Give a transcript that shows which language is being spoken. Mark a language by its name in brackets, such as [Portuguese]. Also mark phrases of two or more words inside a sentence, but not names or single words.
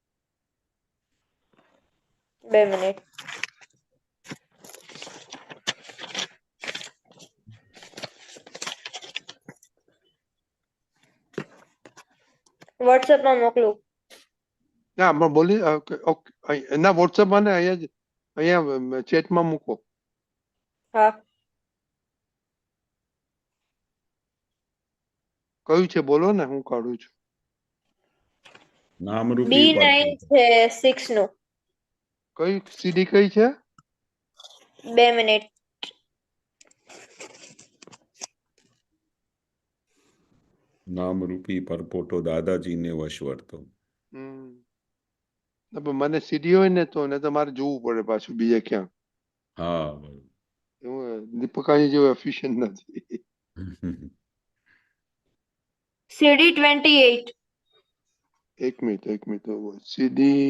[Gujarati] 2 મિનિટ। વોટ્સએપ માં મોકલું। ના આમાં બોલી ઓકે, ના વોટ્સઅપમાં ને અહીંયા ચેટમાં મૂકો। હા કયું છે બોલો ને, હું કાઢું છું। नामरूपी B9 परपोटो। છે 6 નું। કઈ સીડી કઈ છે? 2 મિનિટ। નામરૂપી પરપોટો દાદાજી ને વશવર્તો। ના, પણ મને સીડી હોય ને તો મારે જોવું પડે પાછું બીજે ક્યાં। हाँ હું દીપકાની જેવો એફિશિયન્ટ નથી। CD 28। એક મિનિટ સીડી